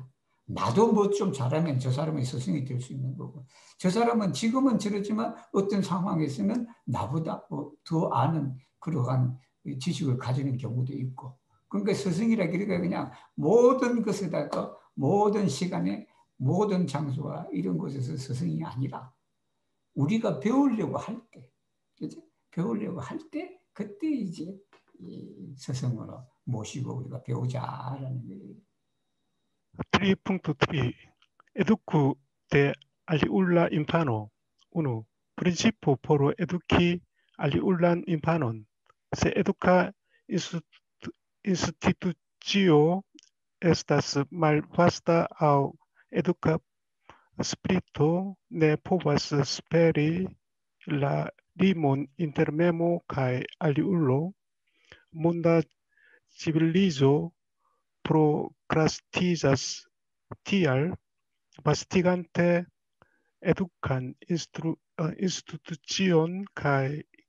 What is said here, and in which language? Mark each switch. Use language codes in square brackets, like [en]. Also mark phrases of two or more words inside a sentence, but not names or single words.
[ko] 나도 뭐 좀 잘하면 저 사람의 스승이 될 수 있는 거고 저 사람은 지금은 저러지만 어떤 상황에서는 나보다 더 아는 그러한 지식을 가지는 경우도 있고 그러니까 스승이라 그러니까 그냥 모든 것에다가 모든 시간에 모든 장소와 이런 곳에서 스승이 아니라 우리가 배우려고 할 때, 그죠? 배우려고 할 때 그때 이제 스승으로 모시고 우리가 배우자라는 거예요. [eo] 3.3 Educo de aliulla infano 1. Principio por educi aliullan infanon. Se educa institutio estas malvasta au educa spirito ne povas speri la limon inter memo kai aliulo monda civilizo procrastizas tial vastigante educan institucion kai